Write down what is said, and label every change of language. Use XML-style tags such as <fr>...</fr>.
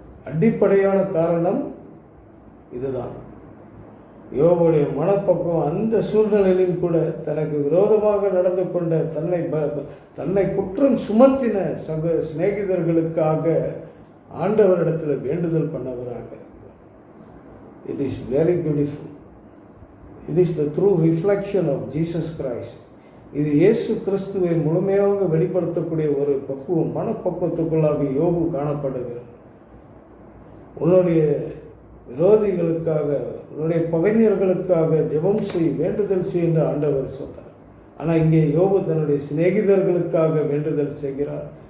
<ta>அடிப்படையான காரணம் இதுதான். யோபுடைய மனப்பக்குவம் அந்த சூழ்நிலையிலும் கூட தனக்கு விரோதமாக நடந்து கொண்ட தன்னை குற்றம் சுமத்தின சிநேகிதர்களுக்காக ஆண்டவரிடத்தில் வேண்டுதல் பண்ணவராக.</ta> <en>It is very beautiful. It is the true reflection of Jesus Christ.</en> <ta>இது இயேசு கிறிஸ்துவை முழுமையாக வெளிப்படுத்தக்கூடிய ஒரு பக்குவம், மனப்பக்குவத்துக்குள்ளாக யோபு காணப்படுகிறது. உன்னுடைய விரோதிகளுக்காக, உன்னுடைய பகைஞர்களுக்காக ஜெபம் செய், வேண்டுதல் செய் என்று ஆண்டவர் சொன்னார். ஆனால் இங்கே யோபு தன்னுடைய சிநேகிதர்களுக்காக வேண்டுதல் செய்கிறார்.</ta>